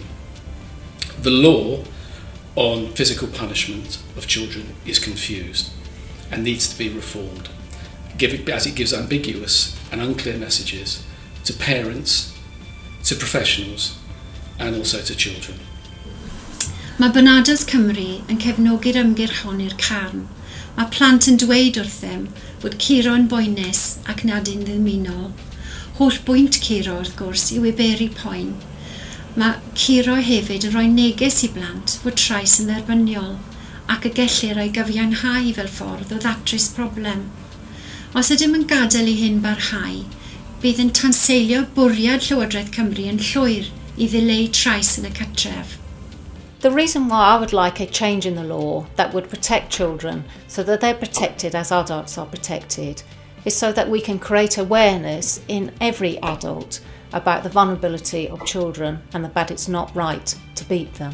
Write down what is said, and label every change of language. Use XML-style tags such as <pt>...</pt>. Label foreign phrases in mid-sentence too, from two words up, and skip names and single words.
<en>The law on physical punishment of children is confused and needs to be reformed, as it gives ambiguous and unclear messages to parents, to professionals and also to children.</en> <cy>Mae Benadas Cymru yn cefnogi'r ymgyrch hon i'r carn. Mae plant yn dweud wrthym fod curo yn boenus ac nad yn ddiminol. Holl bwynt curo wrth gwrs yw ei beri poen. Mae curo hefyd yn rhoi neges i blant fod trais yn dderbyniol ac y gellir o'i gyfiawnhau fel ffordd o ddatrys problem. Os ydym yn gadael i hyn barhau, bydd yn tanseilio bwriad Llywodraeth Cymru yn llwyr i ddileu trais yn y cartref.</cy> <en>The reason why I would like a change in the law that would protect children so that they're protected as adults are protected is so that we can create awareness in every adult about the vulnerability of children and that it's not right to beat them.</en>